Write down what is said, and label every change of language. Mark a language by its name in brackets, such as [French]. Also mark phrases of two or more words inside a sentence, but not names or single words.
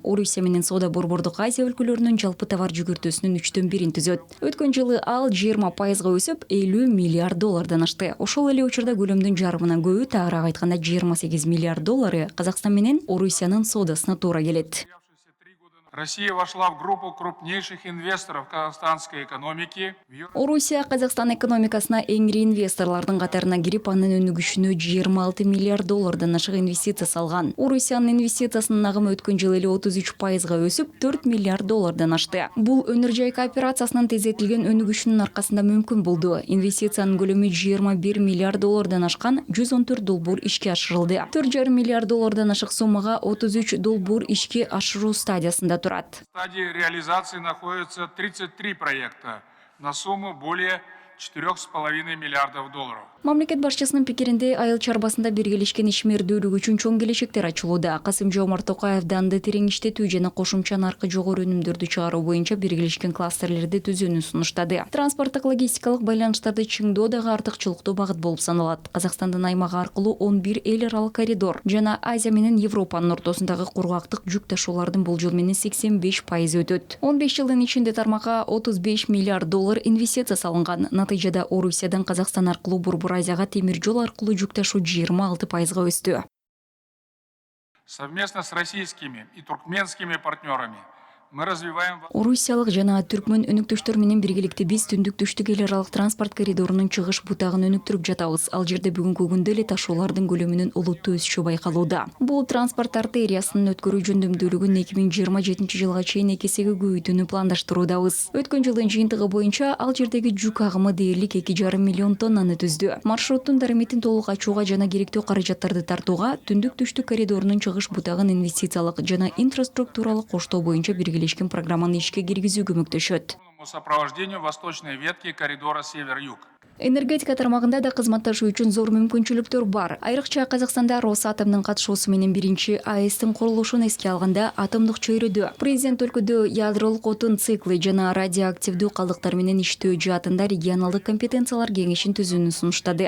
[Kyrgyz] Орусия менен Борбордук Азия өлкөлөрүнүн жалпы товар жүгүртүүсүнүн 3/1 түзөт. Өткөн жылы ал 20%га өсүп, $50 миллиард ашты. Ошол эле учурда көлөмдүн жарымынан көбү, тагыраак айтканда $28 миллиард Казакстан менен Орусиянын соодасына туура келет. [Russian] Россия вошла в группу крупнейших инвесторов казахстанской экономики. [Kyrgyz] Орусия Казакстан экономикасына эңири инвесторлордун катарына кирип, анын өнүгүшүнө $26 миллиард ашык инвестиция салган. Орусиянын инвестициясынын агымы өткөн жылы эле 33%га өсүп, $4 миллиард ашты. Бул өнөр жай кооперациясынын тездетилген өнүгүшүнүн аркасында мүмкүн болду. Инвестициянын көлөмү $21 миллиард ашкан, 114 долбуур ишке ашырылды. $4,5 миллиард ашык суммага 33 долбуур ишке ашыруу стадиясында турат. [Russian] В стадии реализации находятся 33 проекта на сумму более $4,5 миллиардов. [Kyrgyz] Мамлекет башчысынын пикиринде айыл чарбасында биргелешкен ишмердүүлүк үчүн чоң келечектер ачылууда. Касым-Жомарт Токаев данды терең иштетүү жана кошумча наркы жогору өнүмдөрдү чыгаруу боюнча биргелешкен кластерлерди түзүүнү сунуштады. Транспорттук логистикалык байланыштарды чыңдоо дагы артыкчылыктуу багыт болуп саналат. Казакстандын аймагы аркылуу 11 эл аралык коридор жана Азия менен Европанын ортосундагы кургактык жүк ташуулардын болжол менен 85% өтөт. 15 жылдын ичинде тармакка $35 миллиард инвестиция салынган. Натыйжада Орусиядан Казакстан аркылуу Борбор Азияга темир жол аркылуу жүк ташуу 26%га өстү. [Russian] Совместно с российскими и туркменскими партнерами мы развиваем... [Kyrgyz] Орусиялык жана түркмөн өнүктүштөр менен биргеликте биз түндүк-түштүк эл аралык транспорт коридорунун чыгыш бутагын өнүктүрүп жатабыз. Ал жерде бүгүнкү күндө эле ташуулардын көлөмүнүн олуттуу өсүшү байкалууда. Бул транспорт артериясынын өткөрүү жөндөмдүүлүгүн 2027 жылга чейин 2 эсеге көбөйтүүнү пландаштыруудабыз. Өткөн жылдын жыйынтыгы боюнча ал жердеги жүк агымы дээрлик 2,5 миллион тоннаны түздү. Маршруттун дараметин толук ачууга жана керектүү каражаттарды тартууга түндүк-түштүк коридорунун чыгыш бутагын инвестициялык жана инфраструктуралык коштоо боюнча биргелешкен программаны ишке киргизүү көмөктөшөт. [Russian] Сопровождению восточной ветки коридора север-юг. [Kyrgyz] Энергетика тармагында да кызматташуу үчүн зор мүмкүнчүлүктөр бар. Айрыкча Казакстанда Росатомдун катышуусу менен биринчи АЭСтин курулушун эске алганда атомдук чөйрөдө президент өлкөдө ядролук отун циклы жана радиоактивдүү калдыктар менен иштөө жаатында регионалдык компетенциялар кеңешин түзүүнү сунуштады.